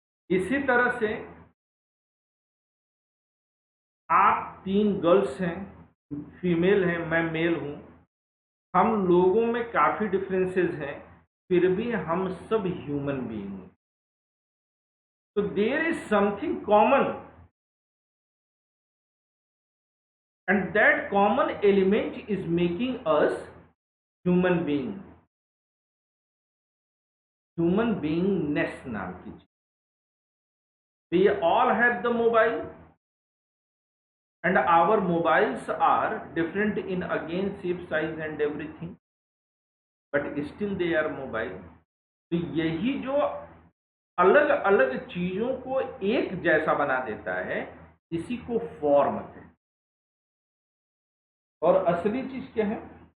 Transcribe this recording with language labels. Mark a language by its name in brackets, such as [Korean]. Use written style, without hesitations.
[Hindi] इसी तरह से आप 3 गर्ल्स हैं, फीमेल हैं, मैं मेल हूं, हम लोगों में काफी डिफरेंसेस हैं, फिर भी हम सब ह्यूमन बीइंग हैं। [English] तो there is something common, and that common element is making us human being, human beingness [Hindi] नाम की चीज। [English] We all have the mobile, and our mobiles are different in again shape, size and everything, but still they are mobile. [Hindi] तो यही जो अलग अलग चीजों को एक जैसा बना देता है, इसी को फॉर्म कहते हैं। और असली चीज क्या है?